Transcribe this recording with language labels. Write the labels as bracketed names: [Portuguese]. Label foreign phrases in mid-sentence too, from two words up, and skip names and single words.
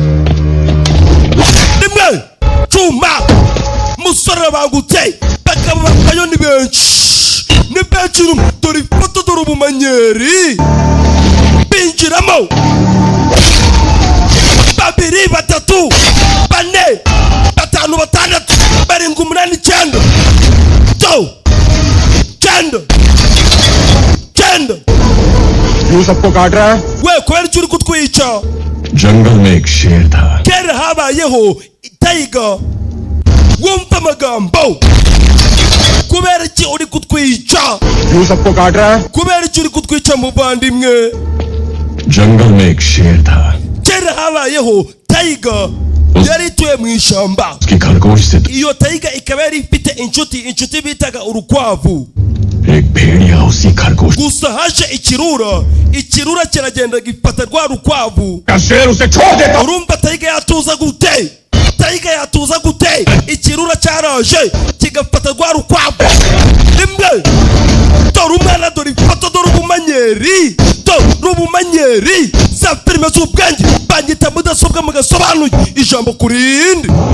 [Kinyarwanda] demwe Chuma musoro bangutse bakaba bakayo ni benshi dore ifoto dore ubumanyeri binjiramo babiri batatu bane batanu batandatu barindwi umunani icyenda [Hindi] क्यों सबको काट रहा है [Kinyarwanda] we kubera icyo uri kutwica [Hindi] जंगल में एक शेर था [Kinyarwanda] kera habayeho Tiger wumva amagambo kubera iki uri kutwica [Hindi] क्यों सबको काट रहा है [Kinyarwanda] kubera iki uri kutwica muvandimwe [Hindi] जंगल में एक शेर था [Kinyarwanda] kera habayeho Tiger yari ituye mu ishyamba [Hindi] उसकी खरगोश से [Kinyarwanda] iyo Tiger ikaba yari ifite inshuti bitaga urukwavu [Hindi] एक भेड़िया उसी खरगोश [Kinyarwanda] gusa haje ikirura kiragenda gifata rwa rukwavu [Hindi] शेर उसे छोड़ देता [Kinyarwanda] urumva Tiger yatuza gute ikirura cyaraje kigafata rwa rukwavu rimwe dore umwana dore ifoto dore ubumanyeri za filime z'ubwenge banyita mudasobwa mugasobanuye ijambo kuri rindi